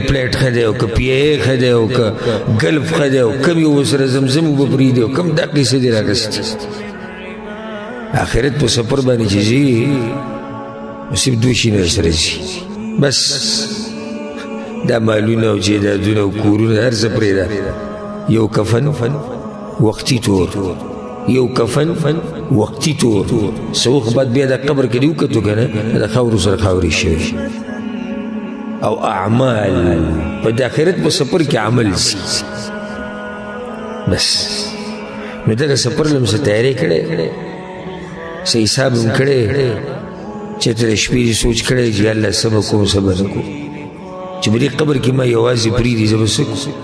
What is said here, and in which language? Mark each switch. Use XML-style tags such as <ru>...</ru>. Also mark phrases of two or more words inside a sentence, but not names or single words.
<ps>پلیټ ښه دی او که پی ای ښه دی او که ګلف ښه دی او کم یو ورسره زمزم به پرېږدي او کم دا قیسې دې راغستې آخرت په سفر باندې چې ځي صرف 2 شیونه سره ځي بس دا مالونه او جیدادونه او کورونه هر څه پرېږده یو کفن وقتی طور یو کفن وقتی طور څه وخت بعد بیا د قبر کې دې وکتو که نه د خاورو سره خاورې شوي او اعمال په د آخرت په سفر کې عمل ځي بس نو دغه سفر له څه تیاری کړی څه حساب هم کړی چې ته د شپې سوچ کړی چې الله څه به کوم څه به نه کوم چې په دې قبر کې ما یوازې پرېږدي زه به څه کوم</ps>